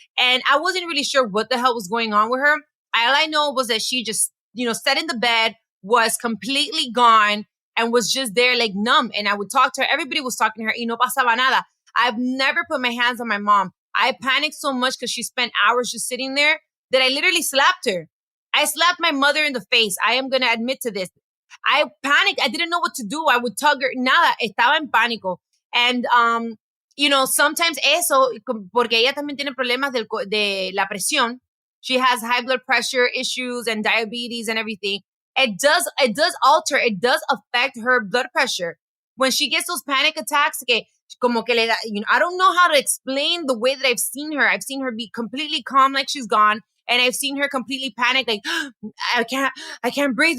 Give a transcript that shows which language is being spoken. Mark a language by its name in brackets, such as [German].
[English] And I wasn't really sure what the hell was going on with her. All I know was that she just, you know, sat in the bed, was completely gone, and was just there like numb. And I would talk to her. Everybody was talking to her. [Spanish] Y no pasaba nada. [English] I've never put my hands on my mom. I panicked so much because she spent hours just sitting there that I literally slapped her. I slapped my mother in the face. I am going to admit to this. I panicked. I didn't know what to do. I would tug her. [Spanish] Nada. Estaba en pánico. [English] And, you know, sometimes [Spanish] eso, porque ella también tiene problemas de la presión. [English] She has high blood pressure issues and diabetes and everything. It does alter, it does affect her blood pressure. When she gets those panic attacks, [Spanish] que como que le da, [English] you know, I don't know how to explain the way that I've seen her. I've seen her be completely calm, like she's gone. And I've seen her completely panic, like, I can't breathe.